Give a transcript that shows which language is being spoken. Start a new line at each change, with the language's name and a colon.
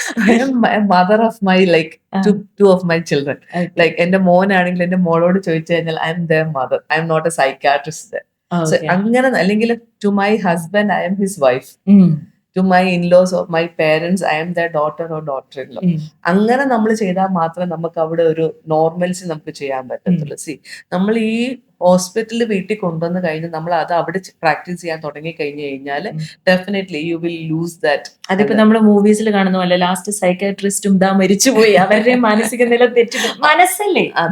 English: I am a mother of my two of my children. Okay.
Malayalam: Like എന്റെ മോനാണെങ്കിൽ എന്റെ മോളോട് ചോദിച്ചു കഴിഞ്ഞാൽ
English: I am their mother. I am not a psychiatrist there. So
Malayalam: അങ്ങനെ, അല്ലെങ്കിൽ
English: to my husband, I am his wife. To my in-laws or my parents, I am their daughter or daughter-in-law.
Malayalam: അങ്ങനെ നമ്മൾ ചെയ്താൽ മാത്രമേ നമുക്ക് അവിടെ ഒരു നോർമൽസി നമുക്ക് ചെയ്യാൻ പറ്റത്തുള്ളൂ. സി, നമ്മൾ ഈ ഹോസ്പിറ്റലിൽ വീട്ടിൽ കൊണ്ടുവന്ന് കഴിഞ്ഞ് നമ്മൾ അത് അവിടെ പ്രാക്ടീസ് ചെയ്യാൻ തുടങ്ങി കഴിഞ്ഞു കഴിഞ്ഞാൽ definitely
English: You will lose that.
Malayalam: അതിപ്പോ നമ്മൾ മൂവീസിൽ കാണുന്ന പോലെ ലാസ്റ്റ് സൈക്കാട്രിസ്റ്റും ദാ മരിച്ചുപോയി, അവരുടെ മാനസിക നില തെറ്റിട്ട് മനസ്സല്ലേ.